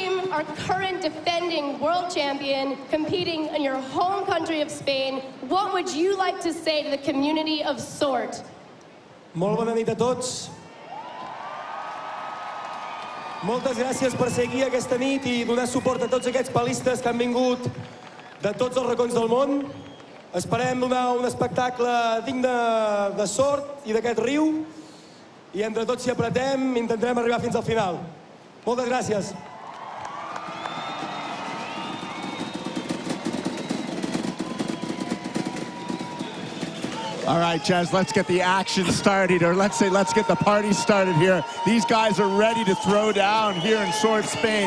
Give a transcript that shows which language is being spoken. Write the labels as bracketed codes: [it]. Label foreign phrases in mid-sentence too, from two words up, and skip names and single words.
[en] our current defending world champion, competing in your home country of Spain, what would you like to say to the community of Sort? [ca] Molt bona nit a tots. Moltes gràcies per ser aquí aquesta nit i donar suport a tots aquests palistes que han vingut de tots els racons del món. Esperem donar un espectacle digne de Sort i d'aquest riu i entre tots, si apretem, intentarem arribar fins al final. Moltes gràcies. [en] All right, Jez, let's get the action started, or let's get the party started here. These guys are ready to throw down here in Sort, Spain.